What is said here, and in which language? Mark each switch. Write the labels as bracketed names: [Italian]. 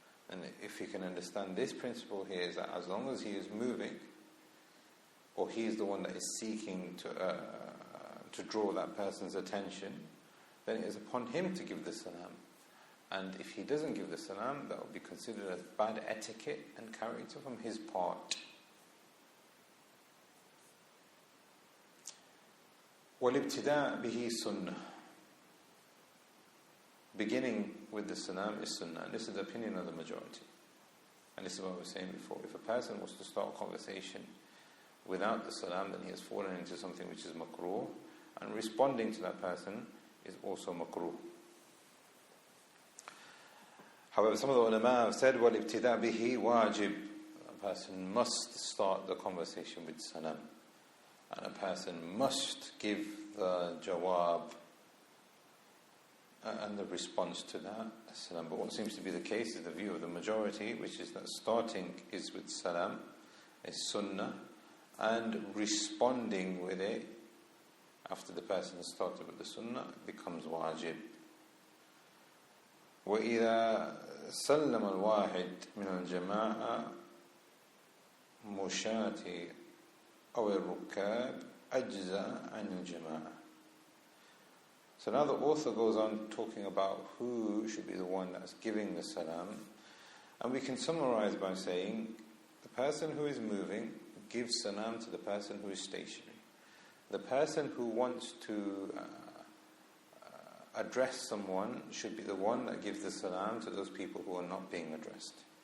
[English] And if he can understand this principle here, is that as long as he is moving, or he is the one that is seeking to draw that person's attention, then it is upon him to give the salam. And if he doesn't give the salam, that will be considered as bad etiquette and character from his part. [Arabic] وَالِابْتِدَاء بِهِ sunnah. [English] Beginning with the salam is sunnah. And this is the opinion of the majority. And this is what I was saying before. If a person was to start a conversation without the salam, then he has fallen into something which is makruh. And responding to that person is also makruh. However, some of the ulama have said, [Arabic] وَالِابْتِدَاء بِهِ [English] wajib. A person must start the conversation with salam. And a person must give the jawab and the response to that salam. But what seems to be the case is the view of the majority, which is that starting is with salam, is sunnah, and responding with it after the person has started with the sunnah becomes wajib. [Arabic] وإذا سلم الواحد من الجماعة مشاة أو الركاب أجزاء عن الجماعة. [English] So now the author goes on talking about who should be the one that's giving the salam, and we can summarize by saying the person who is moving gives salam to the person who is stationary. The person who wants to address someone should be the one that gives the salam to those people who are not being addressed.